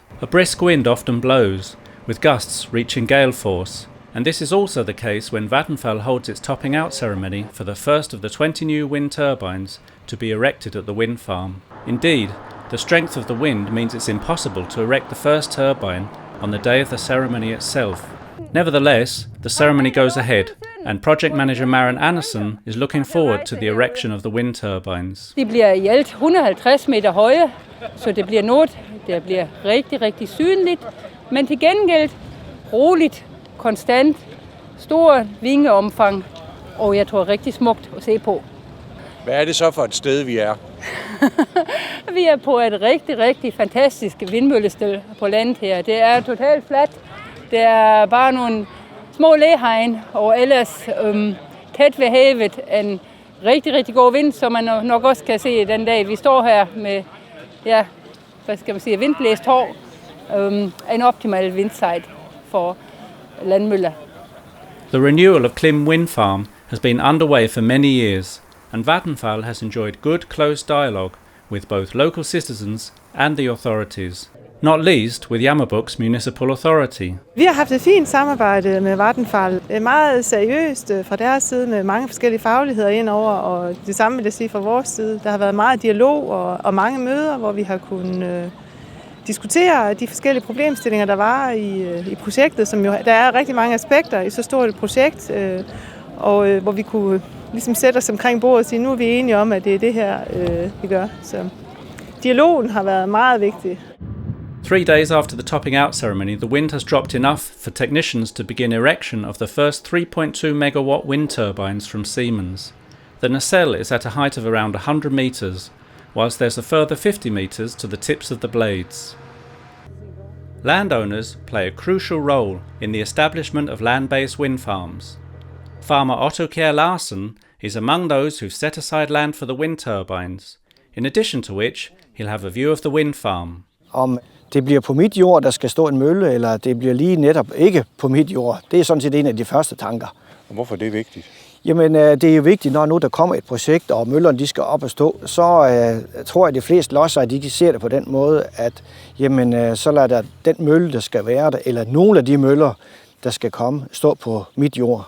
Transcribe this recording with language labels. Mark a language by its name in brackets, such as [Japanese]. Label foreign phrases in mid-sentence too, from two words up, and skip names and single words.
[English] A brisk wind often blows, with gusts reaching gale force, and this is also the case when Vattenfall holds its topping out ceremony for the first of the 20 new wind turbines to be erected at the wind farm. Indeed, the strength of the wind means it's impossible to erect the first turbine on the day of the ceremony itself. Nevertheless, the ceremony goes ahead, and project manager Maren Andersen is looking forward to the erection of the wind turbines. [Danish] De bliver i alt 150 meter høje, så det bliver noget, der bliver rigtig, rigtig synligt, men til gengæld roligt, konstant, stor vingeomfang, og jeg tror rigtig smukt at se på. Hvad er det så for et sted, vi er? Vi er på et rigtig, rigtig fantastisk vindmøllested på landet her. Det er totalt fladt. Det er bare nogle små læhegn, og ellers tæt ved havet en rigtig, rigtig god vind, som man nok også kan se den dag, vi står her med, ja, hvad skal man sige, vindblæst hår. En optimal vindside for landmøller. [English] The renewal of Klim Wind Farm has been underway for many years, and Vattenfall has enjoyed good close dialogue with both local citizens and the authorities, not least with Jammerbuchts Municipal Authority. [Danish] Vi har haft et fint samarbejde med Vattenfall. Meget seriøst fra deres side med mange forskellige fagligheder indover, og det samme vil jeg sige fra vores side. Der har været meget dialog og mange møder, hvor vi har kunnet diskutere de forskellige problemstillinger, der var i projektet, som jo, der er rigtig mange aspekter i så stort et projekt, og hvor vi kunne ligesom sætte os omkring bordet og sige, nu er vi enige om, at det er det her, vi gør. Så dialogen har været meget vigtig. [English] 3 days after the topping out ceremony, the wind has dropped enough for technicians to begin erection of the first 3.2 megawatt wind turbines from Siemens. The nacelle is at a height of around 100 meters, whilst there's a further 50 meters to the tips of the blades. Landowners play a crucial role in the establishment of land-based wind farms. Farmer Otto Kjær Larsen is among those who've set aside land for the wind turbines, in addition to which he'll have a view of the wind farm. [Danish] Om det bliver på mit jord, der skal stå en mølle, eller det bliver lige netop ikke på mit jord, det er sådan set en af de første tanker. Og hvorfor er det vigtigt? Jamen, det er jo vigtigt, når nu der kommer et projekt, og møllerne de skal op og stå, så tror jeg, at de fleste lodsejere, de ser det på den måde, at jamen, så lader der den mølle, der skal være der, eller nogle af de møller, der skal komme, stå på mit jord.